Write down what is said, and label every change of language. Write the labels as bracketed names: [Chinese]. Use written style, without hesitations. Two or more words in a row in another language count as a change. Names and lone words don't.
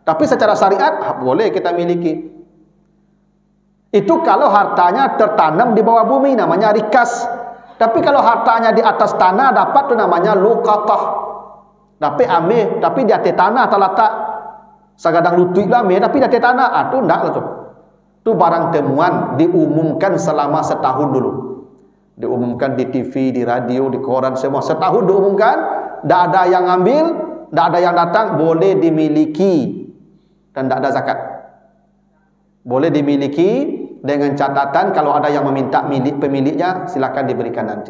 [Indonesian] Tapi secara syariat boleh kita miliki. Itu kalau hartanya tertanam di bawah bumi, namanya rikas. Tapi kalau hartanya di atas tanah dapat tu namanya luqatah. [Minangkabau] Tapi di atas tanah terletak segadang lutut lah tapi di atas tanah tu ndak lah tu. [Indonesian] Tu barang temuan diumumkan selama setahun dulu. Diumumkan di TV, di radio, di koran semua. Setahun diumumkan, tidak ada yang ambil, tidak ada yang datang, boleh dimiliki dan tidak ada zakat. Boleh dimiliki dengan catatan kalau ada yang meminta pemiliknya silakan diberikan nanti.